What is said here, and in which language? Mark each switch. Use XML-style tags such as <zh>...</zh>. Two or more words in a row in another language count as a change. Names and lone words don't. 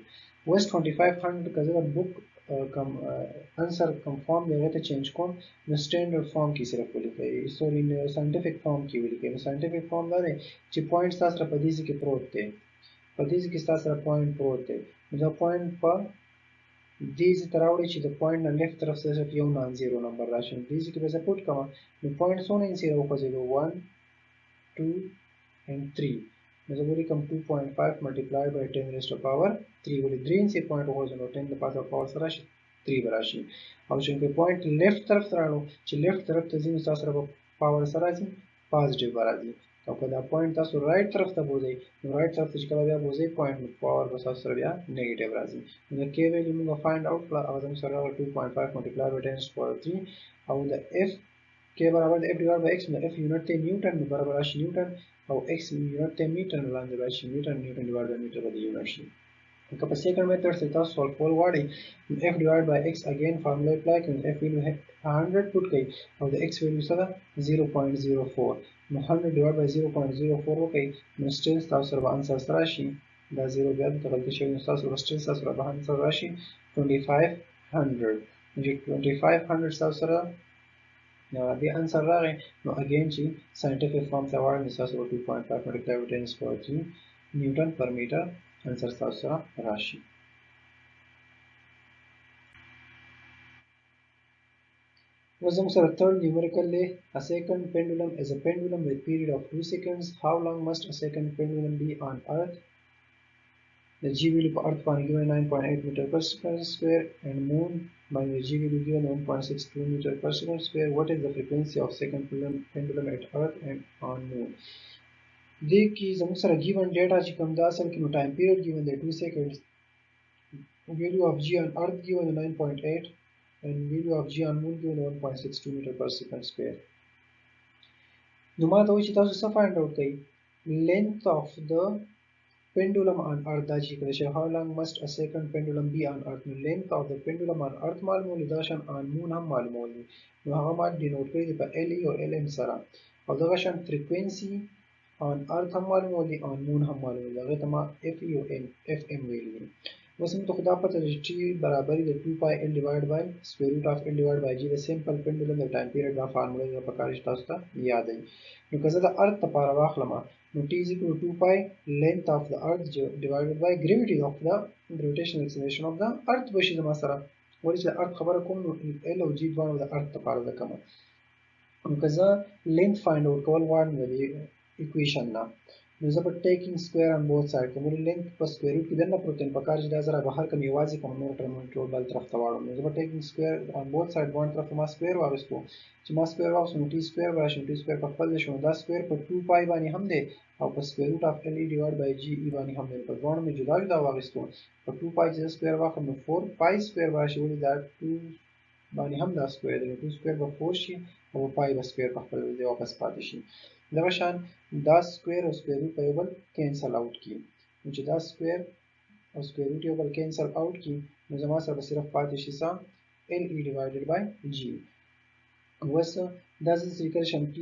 <ps>اوس 2500 که زه د</ps> <en>back answer</en> <ps>کوم فارم دی هغه ته چینج کوم نو</ps> <en>standard form</en> <ps>کې صرف ولیکئ</ps> <en>sorry scientific form</en> <ps>کې ولیکئ نو</ps> <en>scientific form</en> <ps>دا دی چې پوینټ تاسو سره په دې ځای کې پروت دی په دې ځای کې تاسو سره پوینټ پروت دی نو دا پوینټ په دې ځای ته راوړئ چې د پوینټ نه لیفت طرف ته صرف یو</ps> <en>non zero number</en> <ps>راشي نو دې ځای کې به زه پوټ کوم نو پوینټ څونه انچې راوخوځېدو 1 2 and 3 نو زه به ولیکم</ps> <en>2.5 multiplied by 10 raised to power 3</en> <ps>ولې 3 انچې پوینټ وخوځو نو 10 د پاسه پاور سره راشي 3 به راشي او چې پوینټ لیفت طرف ته راړو چې لیفت طرف ته ځي نو تاسو سره به پاور سره راځي پازیټیو به راځي او که دا پوینټ تاسو رائټ طرف ته بوځئ نو رائټ طرف ته چې کله بیا بوځئ پوینټ پاور به تاسو سره بیا نیګیټیو راځي نو د کې ویلیو موږ</ps> <en>find out</en> <ps>کړه هغه زموږ سره راغله</ps> <en>2.5 multiplied by 10 raised to power 3</en> <ps>او د اف کې برابر د اف</ps> <en>divide by x</en> <ps>نو اف یونټ ته نیوټن نو برابر راشي نیوټن او</ps> <en>x unit</en> <ps>ته میټر لاندې راشي</ps> <en>meter newton divide by meter</en> <ps>باندې یونټ شي که په</ps> <en>second method</en> <ps>سره تاسو سولف کول غواړئ</ps> <en>f divide by x again formula apply</en> <ps>کړئ</ps> <en>f value</en> <ps>100 پټ کړئ او د</ps> <en>x value</en> <ps>سره 0.04 نو 100</ps> <en>divide by</en> <ps>0.04 وکړئ نو سټیل تاسو سره به انسر سره راشي دا 0 بیا دلته غلطي شوې نو تاسو به سټیل تاسو سره به انسر راشي 2500 چې 2500 تاسو سره</ps> <en>the answer</en> <ps>راغی نو اگین چې</ps> <en>scientific form</en> <ps>ته واړئ نو تاسو</ps> <en>2.5 multiplied by 10 raised to power 3 newton per meter answer</en> <ps>تاسو سره راشي اوس زموږ سره</ps> <en>third numerical دی a second pendulum is a pendulum with period of 2 seconds how long must a second pendulum be on earth the g value per earth باندې given 9.8 meter per second square and moon باندې g value given 1.62 meter per second square what is the frequency of second pendulum at earth and on moon</en> <ps>دې کې زموږ سره</ps> <en>given data</en> <ps>چې کوم دا اصل کې نو</ps> <en>time period given دی 2 seconds value of g on earth given 9.8 and value of g on moon given 1.62 meter per second square</en> <ps>نو ما ته وایي چې تاسو څه</ps> <en>find out</en> <ps>کړئ</ps> <en>length of the pendulum on earth</en> <ps>دا چې کله</ps> <en>how long must a second pendulum be on earth</en> <ps>نو</ps> <en>length of the pendulum on earth</en> <ps>معلومول دا شان</ps> <en>on moon</en> <ps>هم معلومول نو هغه ما ډینوټ کړی دی په LE او LM سره او دغه شان</ps> <en>frequency on earth</en> <ps>هم معلومول دي</ps> <en>on moon</en> <ps>هم معلومول دي هغه ته ما FE او FM ویلي دي اوس موږ ته خو دا پته ده چې برابري د</ps> <en>2 pi L divided by square root of L divided by G</en> <ps>د</ps> <en>simple pendulum</en> <ps>د</ps> <en>time period</en> <ps>دا فارموله د پکار چې تاسو ته یاد وي نو که زه د ارث لپاره واخلم نو</ps> <en>T is equal to 2 pi length of the earth divided by gravity of the gravitational acceleration of the earth</en> <ps>بشي زما سره ولې چې د ارث خبره کوم نو L او G دواړه د ارث لپاره ده کومه نو که زه length</ps> <en>find out</en> <ps>کول غواړم د equation نه نو زه به</ps> <en>taking square on both side</en> <ps>کوم length په</ps> <en>square root</en> <ps>کې دنه پروتین په کار چې دا زره بهر کوم یوازې کوم نور ټرم ټول بل طرف ته واړم نو زه به</ps> <en>taking square on both side</en> <ps>باندې طرف ما square واغستو چې ما square واغستو نو</ps> <en>t square</en> <ps>راشي</ps> <en>t square</en> <ps>په خپل شو دا square په 2 pi باندې هم دی او په</ps> <en>square root of LE divided by GE</en> <ps>باندې هم دی په ځوان مې جدا جدا واغستو په 2 pi چې square واخلم نو 4</ps> <en>pi square</en> <ps>راشي ولې دا 2 باندې هم دا square دی 2 square به 4 شي او pi به square په خپل ځای واپس پاتې شي دغه شان دا سکوير او</ps> <en>square root</en> <ps>په یو بل کینسل اوټ کی نو چې دا سکوير او</ps> <en>square root</en> <ps>یو بل</ps> <en>cancel out</en> <ps>کی نو زما سره صرف پاتې شي سم</ps> <en>LE divided by G</en> <ps>اوس دا څه لیکل شم T</ps>